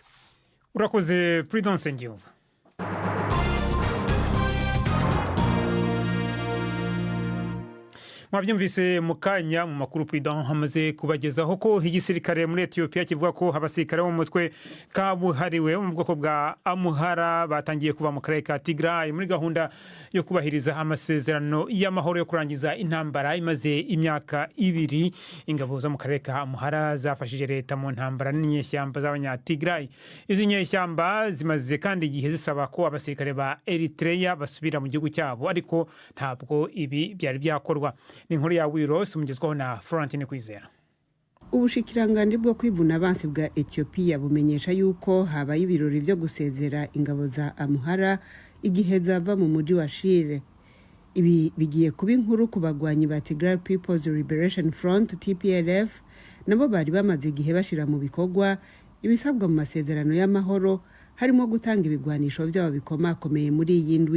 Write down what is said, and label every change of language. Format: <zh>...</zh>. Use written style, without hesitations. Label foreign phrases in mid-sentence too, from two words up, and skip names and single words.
<rw>urakoze Prudence Ngiyo. Mwabyumvise mukanya mu makuru Prudence hamaze kubagezaho ko igisirikare muri Ethiopia kivuga ko abasirikare bo mu mutwe kabuhariwe mu bwoko bwa Amhara batangiye kuva mu karere ka Tigray muri gahunda yo kubahiriza amasezerano y'amahoro yo kurangiza intambara imaze imyaka 2. Ingabo zo mu karere ka Amhara zafashije leta mu ntambara n'inyeshyamba z'abanya-Tigray. Izi nyeshyamba zimaze kandi igihe zisaba ko abasirikare ba Eritrea basubira mu gihugu cyabo ariko ntabwo ibi byari byakorwa. Ni inkuru ya Wiros umugezwaho na Florentine Kwizera.</rw> <rn>Ubushikiranganje bwo kwibuna abansi bwa Ethiopia bumenyesha yuko habaye ibirori byo gusezera ingabo za Amhara igihe zava mu mujyi wa Shire. Ibi bigiye kuba inkuru ku bagwanyi ba Tigray People's Liberation Front TPLF nabo bari bamaze igihe bashira mu bikorwa ibisabwa mu masezerano y'amahoro harimo gutanga ibigwanisho byabo bikomakomeye muri iyi ndwi.</rn>